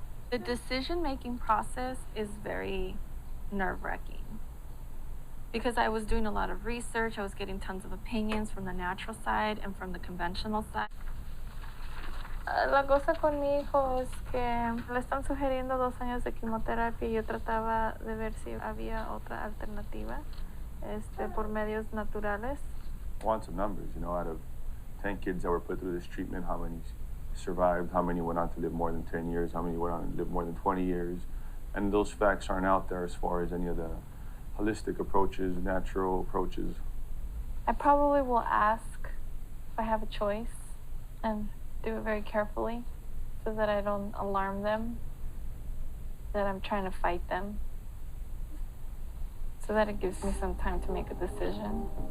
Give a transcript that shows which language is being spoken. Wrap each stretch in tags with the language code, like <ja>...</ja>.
<en>The decision-making process is very nerve-wracking. Because I was doing a lot of research, I was getting tons of opinions from the natural side and from the conventional side.</en> <es>La cosa con mi hijo es que le están sugiriendo 2 años de quimioterapia y yo trataba de ver si había otra alternativa por medios naturales.</es> <en>I want some numbers, you know, out of 10 kids that were put through this treatment, how many survived, how many went on to live more than 10 years, how many went on to live more than 20 years. And those facts aren't out there as far as any of the holistic approaches, natural approaches. I probably will ask if I have a choice and do it very carefully so that I don't alarm them, that I'm trying to fight them, so that it gives me some time to make a decision.</en>